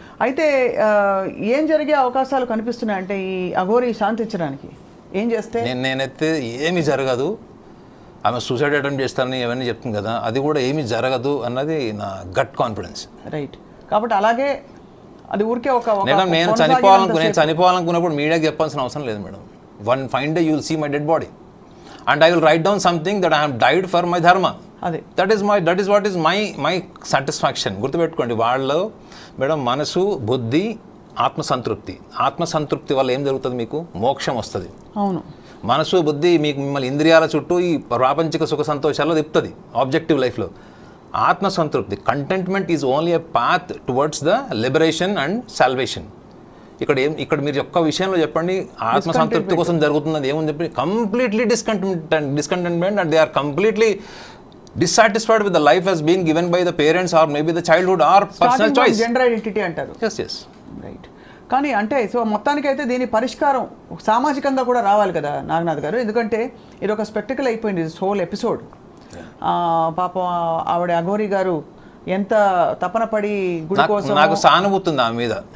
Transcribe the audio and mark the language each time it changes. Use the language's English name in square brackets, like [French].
[Telugu] అయితే ఏం జరిగే అవకాశాలు కనిపిస్తున్నాయి అంటే ఈ అఘోరి శాంతించడానికి ఏం చేస్తే? నేనైతే ఏమీ జరగదు, ఆమె సూసైడ్ అటెంప్ట్ చేస్తానని ఇవన్నీ చెప్తుంది కదా, అది కూడా ఏమీ జరగదు అన్నది నా గట్ కాన్ఫిడెన్స్. రైట్. కాబట్టి అలాగే అది ఊరికే నేను చనిపోవాలనుకున్నప్పుడు మీడియాకి చెప్పాల్సిన అవసరం లేదు madam. [English] One fine day you will see my dead body and I will write down something that I have died for my dharma. That is what is my satisfaction. [Telugu] గుర్తుపెట్టుకోండి, వాళ్ళు మేడం మనసు, బుద్ధి, ఆత్మసంతృప్తి వల్ల ఏం జరుగుతుంది? మీకు మోక్షం వస్తుంది. అవును. మనసు, బుద్ధి మిమ్మల్ని ఇంద్రియాల చుట్టూ ఈ ప్రాపంచిక సుఖ సంతోషాల్లో తిప్పుతుంది ఆబ్జెక్టివ్ లైఫ్లో. [English] ఆత్మసంతృప్తి, contentment is only a path towards the liberation and salvation. ఇక్కడ మీరు ఒక్క విషయంలో చెప్పండి, ఆత్మసంతృప్తి కోసం జరుగుతున్నది ఏమని చెప్పి, completely discontentment and they are completely dissatisfied with the life has been given by the parents or maybe the childhood or personal choice. [Telugu] Gender identity antaru. [English] Yes. Right. [Telugu] కానీ అంటే సో మొత్తానికైతే దీని పరిష్కారం సామాజికంగా కూడా రావాలి కదా నాగనాథ్ గారు, ఎందుకంటే ఇది ఒక స్పెక్టికల్ అయిపోయింది హోల్ ఎపిసోడ్. పాపం ఆవిడ అఘోరి గారు ఎంత తపన పడి గుడి కోసం. నాకు సానుభూతి ఉంది ఆమె మీద.